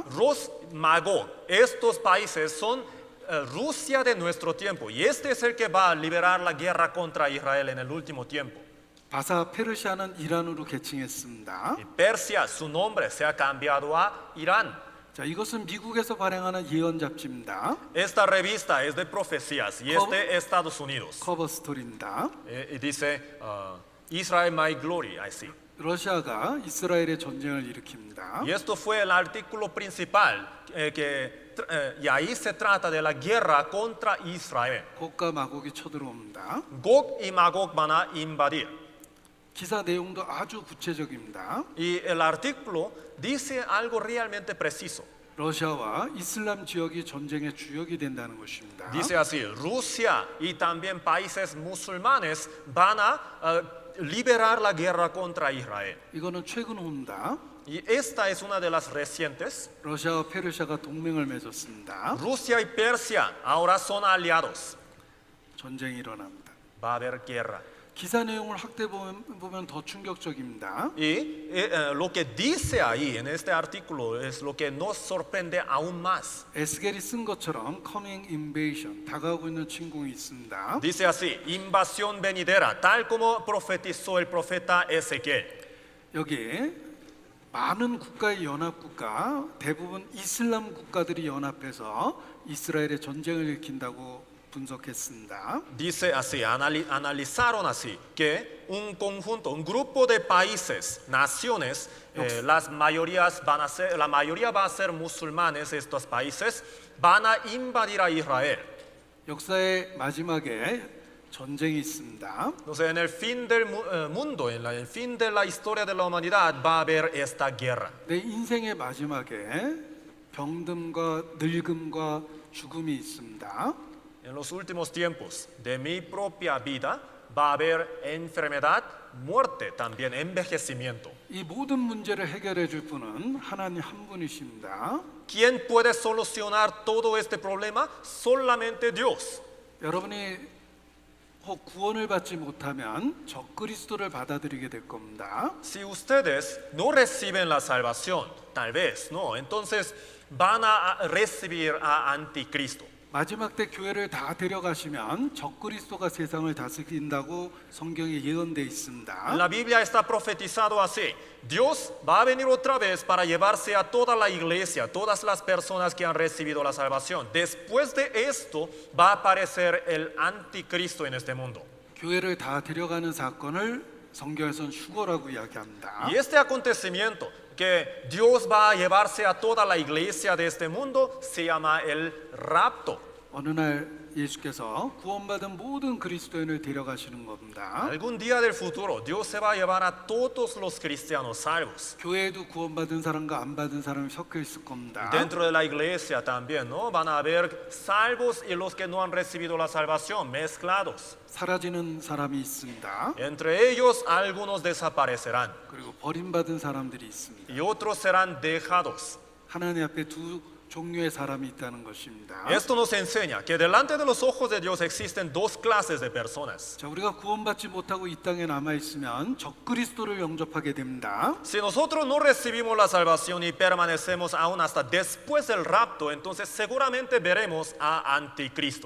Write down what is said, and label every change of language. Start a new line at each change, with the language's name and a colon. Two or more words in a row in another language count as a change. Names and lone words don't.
Spanish: Ros Magog, estos países son Rusia de nuestro tiempo y este es el que va a liberar la guerra contra Israel en el último tiempo.
Korean: 바사 페르시아는 이란으로 개칭했습니다.
Spanish: Y Persia, su nombre se ha cambiado a Irán.
Korean: 자, 이것은 미국에서 발행하는 예언 잡지입니다.
Spanish: Esta revista es de profecías y es de Estados Unidos.
Korean: 커버 스토리입니다.
Spanish: Y dice Israel my glory,
English: I see.
Korean: 러시아가 이스라엘의 전쟁을 일으킵니다.
Spanish: Y esto fue el artículo principal y ahí se trata de la guerra contra Israel.
Korean: 곡과 마곡이 쳐들어옵니다.
Spanish: Gog y Magog van a invadir.
Korean: 기사 내용도 아주 구체적입니다.
Spanish: Y el artículo dice algo realmente preciso.
Korean: 러시아와 이슬람 지역이 전쟁의 주역이 된다는 것입니다.
Spanish: Dice así, Rusia y también países musulmanes van a liberar la guerra contra Israel.
Korean: 이거는 최근 호입니다.
Spanish: Y esta es una de las recientes.
Korean: 러시아와 페르시아가 동맹을 맺었습니다.
Spanish: Rusia y Persia ahora son aliados.
Korean: 전쟁이 일어납니다.
Spanish: Va a haber guerra.
Korean: 기사 내용을 확대 보면 더 충격적입니다.
Spanish: Y lo que dice ahí en este artículo es lo que nos sorprende aún más.
Korean: 에스겔이 쓴 것처럼
English: coming invasion,
Korean: 다가오고 있는 침공이 있습니다.
Spanish: Dice así, invasión venidera, tal como profetizó el profeta Ezequiel.
Korean: 여기 많은 국가의 연합국가, 대부분 이슬람 국가들이 연합해서 이스라엘의 전쟁을 일으킨다고 분석했습니다.
Spanish: Dice así, analizaron así, que un conjunto, un grupo de países, naciones, la mayoría va a ser musulmanes, estos países, van a invadir a Israel.
Korean: 역사의 마지막에 전쟁이 있습니다.
Spanish: Entonces, en el fin del mundo, en el fin de la historia de la humanidad, va a haber esta guerra.
Korean: 내 인생의 마지막에 병듦과 늙음과 죽음이 있습니다.
Spanish: En los últimos tiempos de mi propia vida va a haber enfermedad, muerte, también envejecimiento.
Korean: 이 모든 문제를 해결해 줄 분은 하나님 한 분이십니다.
Spanish: ¿Quién puede solucionar todo este problema? Solamente Dios.
Korean: 여러분이 혹 구원을 받지 못하면 적그리스도를 받아들이게 될 겁니다.
Spanish: Si ustedes no reciben la salvación, tal vez no, entonces van a recibir a anticristo.
Korean: 마지막 때 교회를 다 데려가시면 적그리스도가 세상을 다스린다고 성경에 예언돼 있습니다.
Spanish: En la Biblia está profetizado así. Dios va a venir otra vez para llevarse a toda la iglesia, todas las personas que han recibido la salvación. Después de esto va a aparecer el anticristo en este mundo.
Korean: 교회를 다 데려가는 사건을 성경에서는 휴거라고 이야기합니다.
Spanish: Y este acontecimiento que Dios va a llevarse a toda la iglesia de este mundo se llama el rapto.
Korean: 어느 날 예수께서 구원받은 모든 그리스도인을 데려가시는 겁니다.
Spanish: Algún día del futuro Dios se va a llevar a todos los cristianos salvos.
Korean: 교회에도 구원받은 사람과 안 받은 사람이 섞여 있을 겁니다.
Spanish: Dentro de la iglesia también, ¿no? Van a haber salvos y los que no han recibido la salvación mezclados.
Korean: 사라지는 사람이 있습니다.
Spanish: Entre ellos algunos desaparecerán
Korean: 그리고 버림받은 사람들이 있습니다.
Spanish: y otros serán dejados.
Korean: 하나님 앞에 두 종류의 사람이 있다는 것입니다.
Spanish: Esto nos enseña que delante de los ojos de Dios existen dos clases de personas.
Korean: 자, 우리가 구원받지 못하고 이 땅에 남아 있으면 적그리스도를 영접하게 됩니다.
Spanish: Si nosotros no recibimos la salvación y permanecemos aún hasta después del rapto, entonces seguramente veremos a anticristo.